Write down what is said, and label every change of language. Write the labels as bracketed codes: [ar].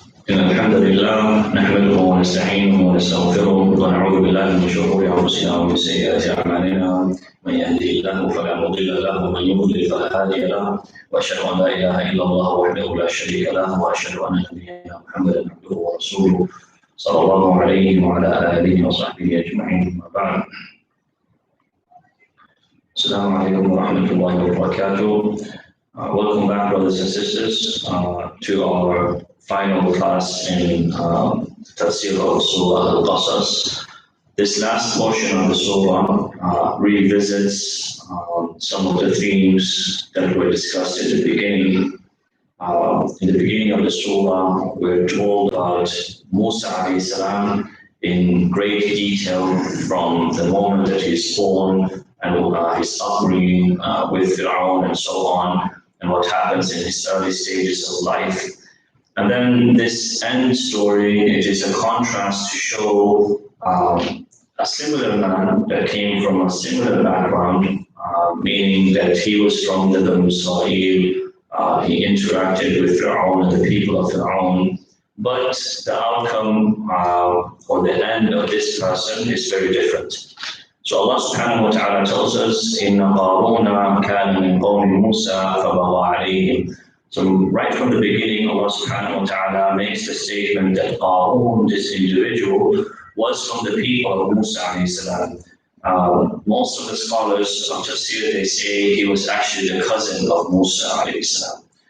[ar] إن الحمد لله نحمده ونستعينه ونستغفره ونعوذ بالله من شرور أنفسنا ومن سيئات أعمالنا من يهده الله فلا مضل له ومن يضلل فلا هادي له وأشهد أن لا إله إلا الله وحده لا شريك له وأشهد أن نبينا محمدا عبده ورسوله صلى الله عليه وعلى آله وصحبه أجمعين أما بعد. Assalamu alaikum wa rahmatullahi wa barakatuh. [en] Welcome back, brothers and sisters, to our final class in Tafseer of Sorah al-Qasass. This last portion of the Surah revisits some of the themes that were discussed at the beginning. In the beginning of the Surah, we're told about Musa alayhi salam in great detail from the moment that he's born and his upbringing with Fir'aun and so on, and what happens in his early stages of life. And then this end story, it is a contrast to show a similar man that came from a similar background, meaning that he was from the Banu Israel, he interacted with Fir'aun and the people of Fir'aun, but the outcome or the end of this person is very different. So Allah subhanahu wa ta'ala tells us, [ar] إِنَّ قَارُونَ كَانَ مِنْ قَوْمِ مُوسَى فَبَغَى عَلَيْهِمْ. [en] So right from the beginning, Allah subhanahu wa ta'ala makes the statement that Qarun, this individual, was from the people of Musa alayhi salam. Most of the scholars of Tafseer, they say he was actually the cousin of Musa alayhi salam.